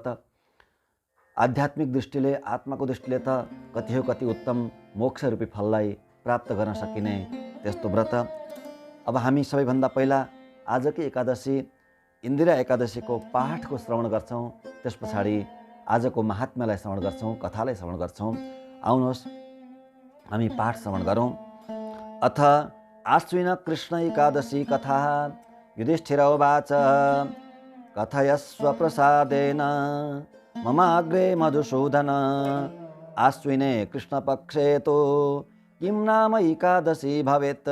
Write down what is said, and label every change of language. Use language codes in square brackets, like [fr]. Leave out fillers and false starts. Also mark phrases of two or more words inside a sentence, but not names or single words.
[ne] आध्यात्मिक दृष्टिले, आत्माको दृष्टिले त कति हो कति उत्तम मोक्षरूपी फललाई प्राप्त गर्न सकिने त्यस्तो व्रत। अब हामी सबैभन्दा पहिला आजकै एकादशी इन्दिरा एकादशीको पाठको श्रवण गर्छौँ, त्यस पछाडि आजको महात्म्यलाई श्रवण गर्छौँ, कथालाई श्रवण गर्छौँ। आउनुहोस् हामी पाठ श्रवण गरौँ। [sa] अथ आश्विन कृष्ण एकादशी कथा। युधिष्ठिर उवाच कथयस्व प्रसादेन ममाग्रे मधुसूदन आश्विने कृष्णपक्षे तो किं नाम एकादशी भवेत्।